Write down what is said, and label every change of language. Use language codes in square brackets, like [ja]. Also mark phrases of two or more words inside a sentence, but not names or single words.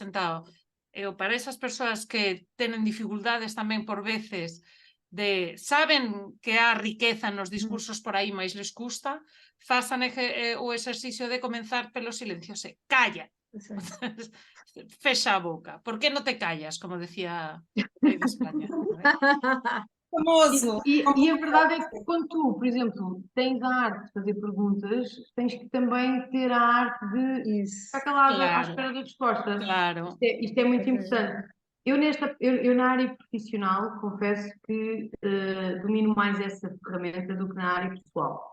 [gl] Entao, para esas persoas que tenen dificultades tamén por veces saben que há riqueza nos discursos por aí, mas les custa, façan o exercicio de comenzar pelo silencio, calla. [es] Fecha a boca. ¿Por qué no te callas? [gl] Como decía el rei de España. [pt] Famoso! E a verdade é que quando tu, por exemplo, tens a arte de fazer perguntas, tens que também ter a arte de ficar calada à espera da resposta. Claro. Isto é muito importante. Eu na área profissional confesso que domino mais essa ferramenta do que na área pessoal.